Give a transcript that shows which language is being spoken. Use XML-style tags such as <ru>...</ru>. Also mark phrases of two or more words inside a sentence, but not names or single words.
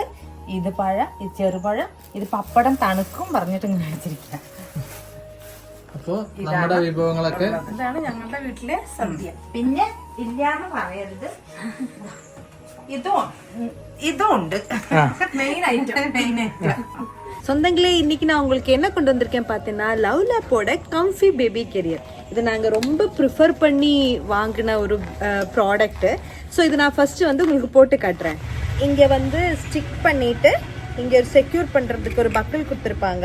<ml>ഇത് പഴം, ഇത് ചെറുപഴം, ഇത് പപ്പടം തണുക്കും പറഞ്ഞിട്ട് ഇങ്ങനെ വെച്ചിരിക്കാം. ഇതാണ് ഞങ്ങളുടെ വീട്ടിലെ സദ്യ. പിന്നെ ഇല്ലാന്ന് പറയരുത്, ഇതും ഉണ്ട്.</ml> <en>main item.</en> <ta>சொந்தங்களே, இன்னைக்கு நான் உங்களுக்கு என்ன கொண்டு வந்திருக்கேன் பார்த்தீங்கன்னா, லவ் லேப்போட</ta> <en>comfy baby carrier.</en> <ta>இது நாங்கள் ரொம்ப ப்ரிஃபர் பண்ணி வாங்கின ஒரு ப்ராடக்ட்டு. ஸோ இது நான் ஃபஸ்ட்டு உங்களுக்கு போட்டு காட்டுறேன். இங்கே வந்து ஸ்டிக் பண்ணிவிட்டு இங்கே செக்யூர் பண்ணுறதுக்கு ஒரு பக்கிள் கொடுத்துருப்பாங்க.</ta>